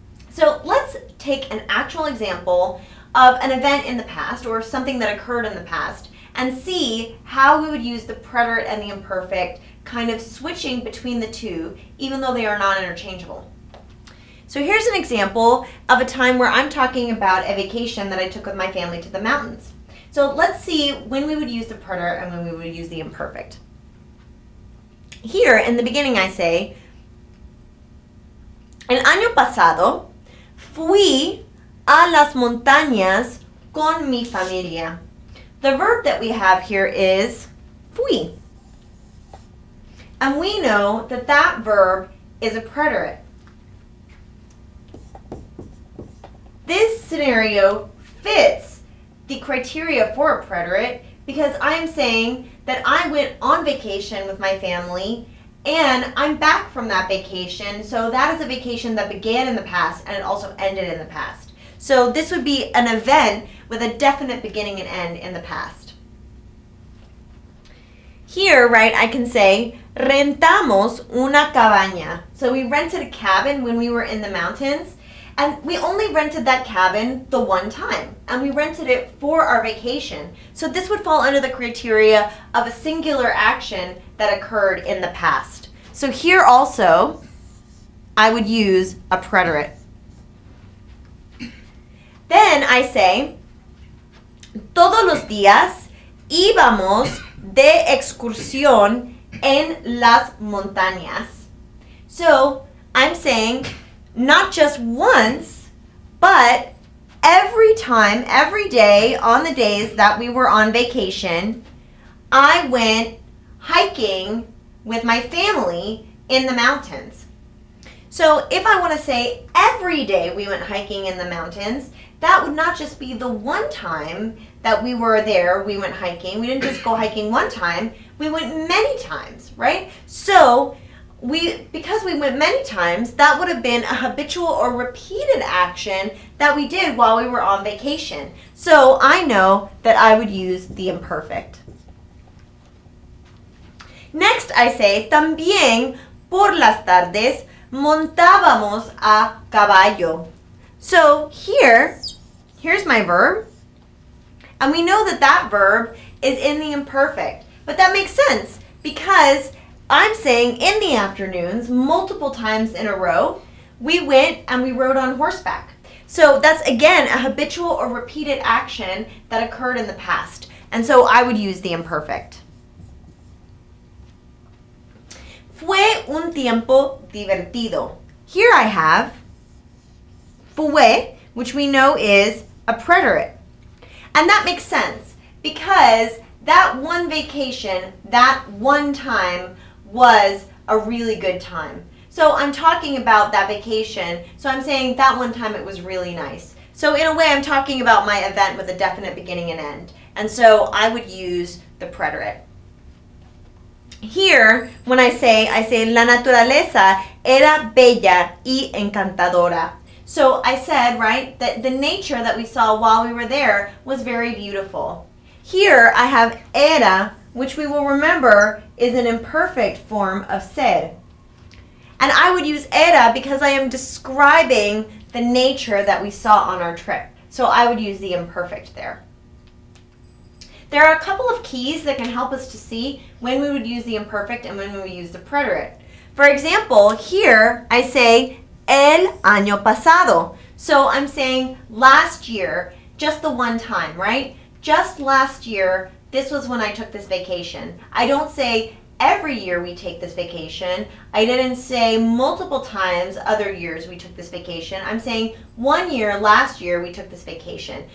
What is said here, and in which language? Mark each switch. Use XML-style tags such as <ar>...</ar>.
<en>So let's take an actual example of an event in the past or something that occurred in the past and see how we would use the preterite and the imperfect, kind of switching between the two, even though they are not interchangeable. So here's an example of a time where I'm talking about a vacation that I took with my family to the mountains. So let's see when we would use the preterite and when we would use the imperfect. Here, in the beginning, I say,</en> <es>El año pasado fui a las montañas con mi familia.</es> <en>The verb that we have here is fui. And we know that that verb is a preterite. This scenario fits the criteria for a preterite because I am saying that I went on vacation with my family and I'm back from that vacation, so that is a vacation that began in the past and it also ended in the past. So this would be an event with a definite beginning and end in the past. Here, right, I can say,</en> <es>rentamos una cabaña.</es> <en>So we rented a cabin when we were in the mountains, and we only rented that cabin the one time, and we rented it for our vacation. So this would fall under the criteria of a singular action that occurred in the past. So here also, I would use a preterite. Then I say,</en> <es>todos los días íbamos de excursión en las montañas.</es> <en>So I'm saying not just once, but every time, every day on the days that we were on vacation, I went hiking with my family in the mountains. So if I want to say every day we went hiking in the mountains, that would not just be the one time that we were there, we went hiking. We didn't just go hiking one time, we went many times, right? So because we went many times, that would have been a habitual or repeated action that we did while we were on vacation. So I know that I would use the imperfect. Next I say,</en> <es>también por las tardes montábamos a caballo.</es> <en>So here's my verb. And we know that that verb is in the imperfect. But that makes sense because I'm saying in the afternoons, multiple times in a row, we went and we rode on horseback. So that's, again, a habitual or repeated action that occurred in the past. And so I would use the imperfect.</en> <es>Fue un tiempo divertido.</es> <en>Here I have fue, which we know is a preterite. And that makes sense because that one vacation, that one time was a really good time. So I'm talking about that vacation. So I'm saying that one time it was really nice. So in a way I'm talking about my event with a definite beginning and end. And so I would use the preterite. Here, when I say</en> <es>la naturaleza era bella y encantadora.</es> <en>So I said, right, that the nature that we saw while we were there was very beautiful. Here I have era, which we will remember is an imperfect form of ser. And I would use era because I am describing the nature that we saw on our trip. So I would use the imperfect there. There are a couple of keys that can help us to see when we would use the imperfect and when we would use the preterite. For example, here I say</en> <es>el año pasado.</es> <en>So I'm saying last year, just the one time, right? Just last year, this was when I took this vacation. I don't say every year we take this vacation. I didn't say multiple times other years we took this vacation. I'm saying 1 year, last year, we took this vacation.</en>